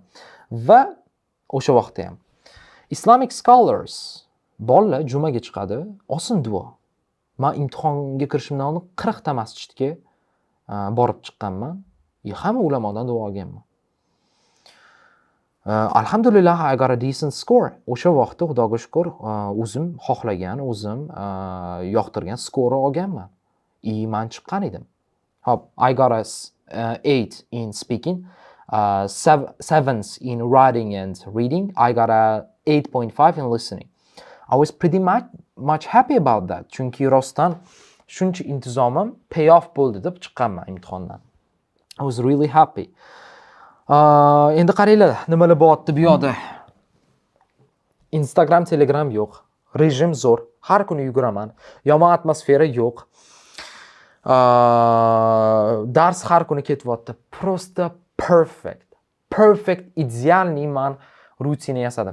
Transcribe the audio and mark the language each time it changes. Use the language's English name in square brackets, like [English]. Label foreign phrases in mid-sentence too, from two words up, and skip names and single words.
[Uzbek] Va o'sha vaqtda ham. [English] Islamic scholars [Uzbek] bolalar jumaga chiqadi, olsin duo. Men imtihonga kirishimdan oldin 40 ta masjidga borib chiqqanman. Hamma ulamodan duo olganman. [English] Alhamdulillah, I got a decent score. [Uzbek] O'sha vaqtda Xudoga shukr, o'zim xohlagan, o'zim yoqtirgan skor olganman. Men chiqqan edim. Hop, [English] I got a 8 in speaking, 7 in writing and reading. I got a 8.5 in listening. I was pretty much happy about that. [Uzbek] Chunki rostdan shuncha intizomim [English] pay off [Uzbek] bo'ldi deb chiqqanman imtihondan. [English] I was really happy. [Uzbek] Endi qaranglar, nimalar bo'lyapti bu yoqda. Instagram, Telegram yo'q. Rejim zo'r. Har kuni yuguraman. Yomon atmosfera yo'q. Dars har kuni ketyapti. Просто perfect, idealniy men rutina yasadim.